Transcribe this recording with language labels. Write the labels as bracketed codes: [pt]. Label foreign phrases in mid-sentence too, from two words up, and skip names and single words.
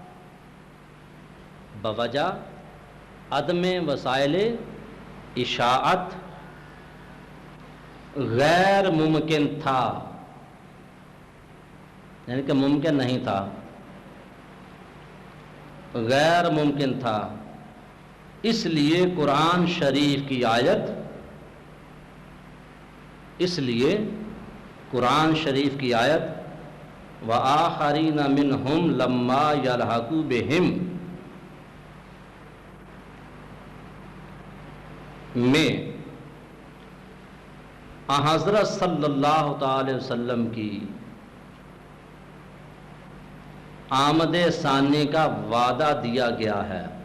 [ur] بوجہ عدم وسائل اشاعت غیر ممکن تھا، یعنی کہ ممکن نہیں تھا، غیر ممکن تھا۔ اس لیے قرآن شریف کی آیت، [ar] وَآخَرِينَ مِنْهُمْ لَمَّا يَلْحَقُوا بِهِمْ [ur] میں حضرت [ar] صلی اللہ تعالی وسلم [ur] کی آمد ثانی کا وعدہ دیا گیا ہے۔